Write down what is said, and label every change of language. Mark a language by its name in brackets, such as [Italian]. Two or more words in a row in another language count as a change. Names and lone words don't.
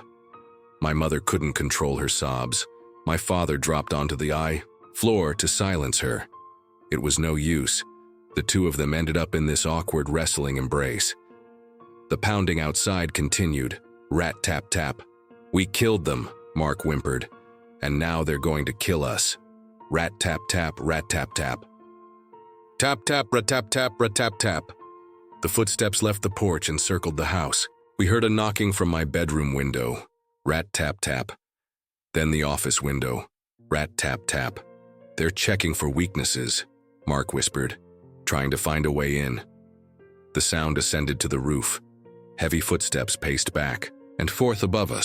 [English] My mother couldn't control her sobs. My father dropped onto the floor to silence her. It was no use. The two of them ended up in this awkward wrestling embrace. The pounding outside continued. Rat, tap, tap. "We killed them," Mark whimpered. "And now they're going to kill us. Rat, tap, tap, rat, tap, tap. Tap, tap, rat, tap, tap, rat, tap, tap." The footsteps left the porch and circled the house. We heard a knocking from my bedroom window. Rat, tap, tap. Then the office window. Rat, tap, tap. "They're checking for weaknesses," Mark whispered, trying to find a way in. The sound ascended to the roof. Heavy footsteps paced back and forth above us.